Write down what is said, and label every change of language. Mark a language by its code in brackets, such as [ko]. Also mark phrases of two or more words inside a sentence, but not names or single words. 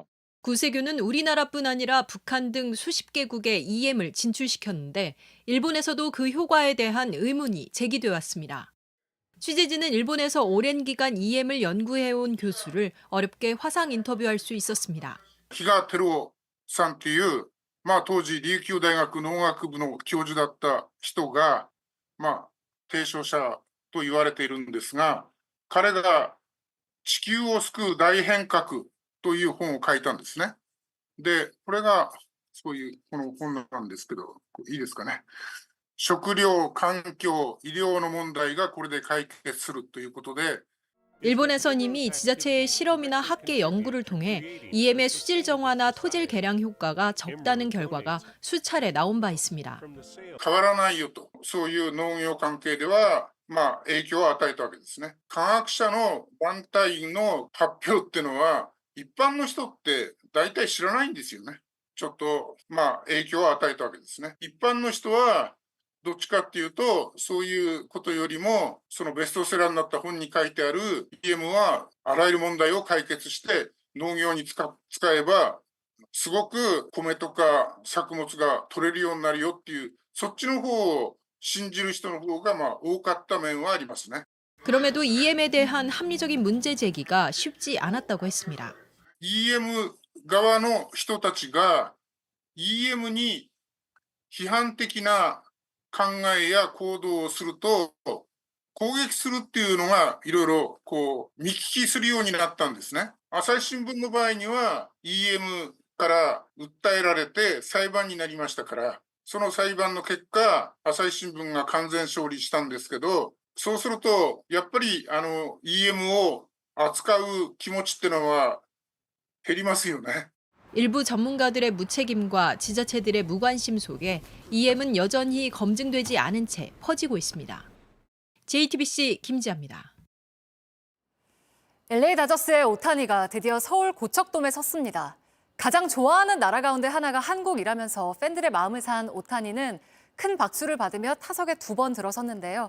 [ko] 구세교는 우리나라뿐 아니라 북한 등 수십 개국에 EM을 진출시켰는데 일본에서도 그 효과에 대한 의문이 제기돼 왔습니다. 취재진은 일본에서 오랜 기간 EM을 연구해온 교수를 어렵게 화상 인터뷰할 수 있었습니다. [ja] 比嘉照夫さんっていう、当時琉球大学農学部の教授だった人が、提唱者と言われているんですが、彼が地球を救う大変革という本を書いたんですね。で、これがそういうこの本なんですけど、いいですかね。食料、環境、医療の問題がこれで解決するということで、 [ko] 일본에선 이미 지자체의 실험이나 학계 연구를 통해 EM의 수질 정화나 토질 개량 효과가 적다는 결과가 수차례 나온 바 있습니다. [ja] 変わらないよと、そういう農業関係では、影響を与えたわけですね。科学者の団体の発表っていうのは、一般の人って大体知らないんですよね。ちょっと、影響を与えたわけですね。一般の人は、どっちかっていうと、そういうことよりも、そのベストセラーになった本に書いてある EM は、あらゆる問題を解決して、農業に使えば、すごく米とか作物が取れるようになるよっていう、そっちの方を信じる人の方が多かった面はありますね。 [ko] 그럼에도 EM에 대한 합리적인 문제 제기가 쉽지 않았다고 했습니다. [ja] EM 側の人たちが EM に批判的な考えや行動をすると、 攻撃するっていうのがいろいろこう見聞きするようになったんですね。朝日新聞の場合には EM から訴えられて裁判になりましたから、その裁判の結果、朝日新聞が完全勝利したんですけど、そうするとやっぱりEMを扱う気持ちってのは減りますよね。 [ko] 일부 전문가들의 무책임과 지자체들의 무관심 속에 EM은 여전히 검증되지 않은 채 퍼지고 있습니다. JTBC 김지아입니다. LA 다저스의 오타니가 드디어 서울 고척돔에 섰습니다. 가장 좋아하는 나라 가운데 하나가 한국이라면서 팬들의 마음을 산 오타니는 큰 박수를 받으며 타석에 2번 들어섰는데요.